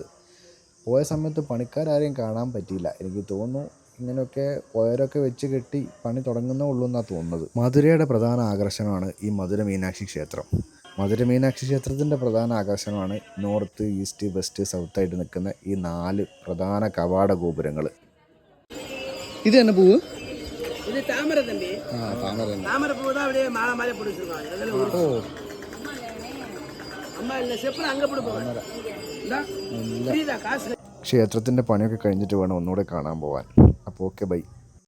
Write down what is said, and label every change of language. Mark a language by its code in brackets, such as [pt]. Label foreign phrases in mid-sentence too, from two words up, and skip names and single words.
[ml] പോയ സമയത്ത് പണിക്കാരെയും കാണാൻ പറ്റിയില്ല. എനിക്ക് തോന്നുന്നു ഇങ്ങനെയൊക്കെ ഉയരമൊക്കെ വെച്ച് കെട്ടി പണി തുടങ്ങുന്നേ ഉള്ളൂ എന്നാണ് തോന്നുന്നത്. മധുരയുടെ പ്രധാന ആകർഷണമാണ് ഈ മധുര മീനാക്ഷി ക്ഷേത്രം. മധുര മീനാക്ഷി ക്ഷേത്രത്തിൻ്റെ പ്രധാന ആകർഷണമാണ് [en] North, East, West, [ml] സൗത്തായിട്ട് നിൽക്കുന്ന ഈ 4 പ്രധാന കവാട ഗോപുരങ്ങൾ. ഇത് തന്നെ പൂവ്, [ta] இது தாமரை தம்பி. தாமரை பூ தான் அப்படியே மாலை மாலை போட்டு வச்சிருக்காங்க. அம்மா இல்ல செப்பல் அங்க போட்டு போவாங்க. காசு. [ml] ക്ഷേത്രത്തിൻ്റെ പണിയൊക്കെ കഴിഞ്ഞിട്ട് വേണം ഒന്നുകൂടെ കാണാൻ പോകാൻ. അപ്പോൾ [en] okay, bye.